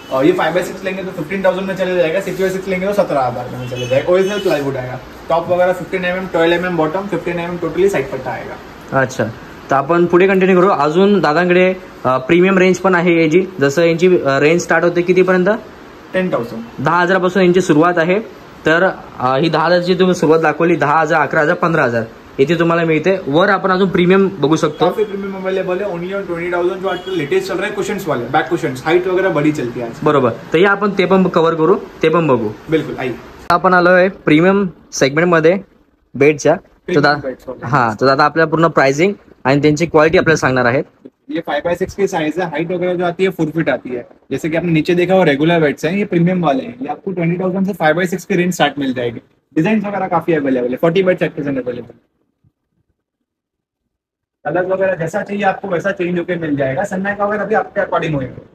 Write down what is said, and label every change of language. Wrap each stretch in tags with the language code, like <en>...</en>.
<hi>और ये 5x6 लेंगे तो 15,000 में चले जाएगा. 6x6 लेंगे तो 17,000 में चले जाएगा. ओरिजिनल प्लाईवुड आएगा. टॉप वगैरह 15 mm, 12 mm bottom, 15 mm totally side पट्टा आएगा.</hi> <mr>अच्छा, तर आपण पुढे कंटिन्यू करू. अजून दादांकडे प्रीमियम रेंज पण आहे याची. जसं यांची रेंज स्टार्ट होते कितीपर्यंत? 10,000. 10,000 पासून यांची सुरुवात आहे. तर ही 10,000ची तुम्ही सुरुवात दाखवली. 10,000, 11,000, 15,000 इथे तुम्हाला मिळते. वर आपण अजून प्रीमियम बघू शकतो.</mr> <hi>काफी प्रीमियम अवेलेबल है ओनली ऑन 20,000 जो आजकल लेटेस्ट चल रहा है कुशन्स वाले बैक कुशन्स हाइट वगैरह बड़ी चलती है आज.</hi> <mr>बरोबर. तर या आपण ते पण कव्हर करू, ते पण बघू.</mr> <hi>बिल्कुल आइए.</hi> <mr>आपण आलोय प्रीमियम सेगमेंट मध्ये बेडच्या. तर दादा आपल्याला पूर्ण प्राइसिंग आणि त्यांची क्वालिटी आपल्याला सांगणार आहेत.</mr> <hi>ये 5x6 की साइज है. हाइट वगैरह जो आती है 4 फीट आती है. जैसे कि आपने नीचे देखा वो रेगुलर बेड्स हैं, ये प्रीमियम वाले हैं. ये आपको 20,000 से 5x6 की रेंज स्टार्ट मिल जाएगी. डिजाइन वगैरह काफी अवेलेबल है. 40 beds at present available. Colour वगैरह जैसा चाहिए आपको वैसा चेंज होकर मिल जाएगा. सनमाइका वगैरह भी आपके अकॉर्डिंग होगा.</hi>